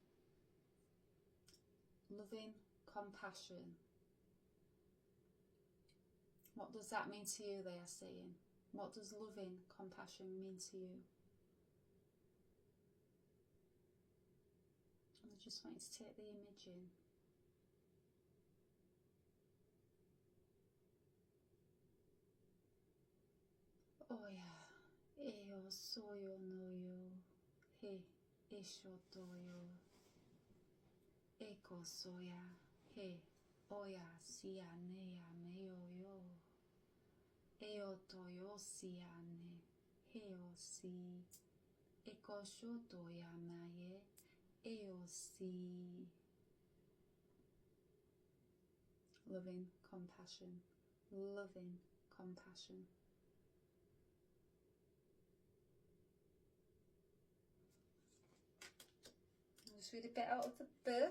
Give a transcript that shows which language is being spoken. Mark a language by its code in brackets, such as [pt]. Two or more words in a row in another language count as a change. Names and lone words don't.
[en] Loving compassion. What does that mean to you, they are saying? What does loving compassion mean to you? I just want you to take the image in. Oya, eo soyo no yo, he, esho toyo, eko soya, he, oya siya neya meyo yo, eo toyo siya ne, heo si, eko sho toya maye, eo si. Loving compassion, loving compassion. Just read a bit out of the book.